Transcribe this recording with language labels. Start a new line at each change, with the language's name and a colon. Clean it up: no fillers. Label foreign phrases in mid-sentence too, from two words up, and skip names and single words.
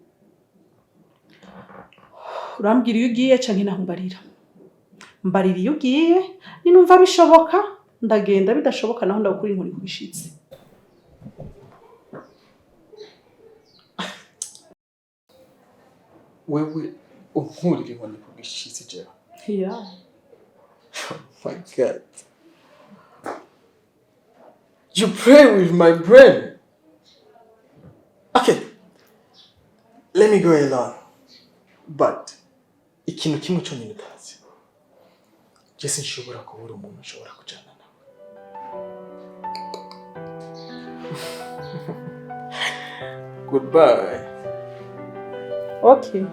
Rundi: Urambwira iyo ugiye canke naho mbarira? Mbarira iyo ugiye, ninumva bishoboka ndagenda, bidashoboka naho ndagukura inkoni kubishitsi. Wewe unkurira inkoni kubishitsi jewe? Yeah.
English: Oh my God. You play with my brain. Okay. Let me go alone.
Rundi: But ikintu kimwe cyo nyine utazi. Jesse nshobora kubura umuntu nshobora kujana nawe.
English: Goodbye. Okay.